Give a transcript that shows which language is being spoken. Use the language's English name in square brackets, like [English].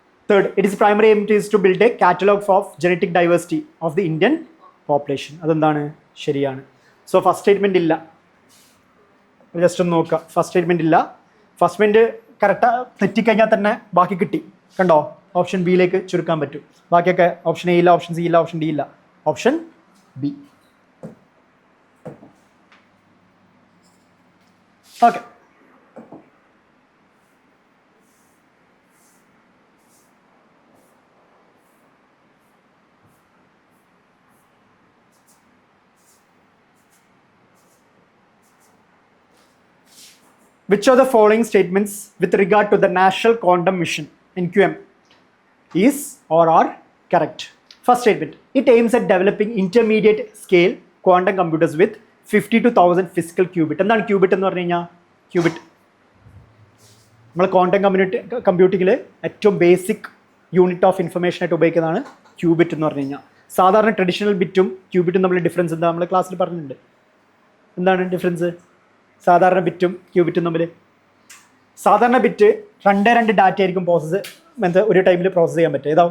[English] Third, it is primary aim is to build a catalogue of genetic diversity of the Indian population. [Malayalam] അതെന്താണ്? ശരിയാണ്. [English] So first statement ഇല്ല. [Malayalam] Just ഒന്ന് നോക്കുക, first statement ഇല്ല. First statement correct തെറ്റിക്കഴിഞ്ഞാൽ തന്നെ ബാക്കി കിട്ടി. കണ്ടോ? ഓപ്ഷൻ ബിയിലേക്ക് ചുരുക്കാൻ പറ്റും. ബാക്കിയൊക്കെ ഓപ്ഷൻ എ ഇല്ല, ഓപ്ഷൻ സി ഇല്ല, ഓപ്ഷൻ ഡി ഇല്ല, option B. [English] Okay, which of the following statements with regard to the National Quantum Mission NQM is or are correct? First statement, it aims at developing intermediate scale quantum computers with 52,000 physical qubit. [Malayalam] എന്താണ് cubit എന്ന് പറഞ്ഞു കഴിഞ്ഞാൽ? Cubit നമ്മൾ quantum കമ്പ്യൂട്ടിങ്ങിൽ ഏറ്റവും [English] basic unit of information [Malayalam] ആയിട്ട് ഉപയോഗിക്കുന്നതാണ് cubit എന്ന് പറഞ്ഞു കഴിഞ്ഞാൽ. സാധാരണ ട്രഡീഷണൽ ബിറ്റും ക്യൂബിറ്റും തമ്മിൽ ഡിഫറൻസ് എന്താ? നമ്മൾ ക്ലാസ്സിൽ പറഞ്ഞിട്ടുണ്ട്. എന്താണ് ഡിഫറൻസ് സാധാരണ ബിറ്റും ക്യൂബിറ്റും തമ്മിൽ? സാധാരണ ബിറ്റ് 2 ഡാറ്റ ആയിരിക്കും പ്രോസസ്സ് ഒരു ടൈമിൽ പ്രോസസ്സ് ചെയ്യാൻ പറ്റുക. ഏതാ?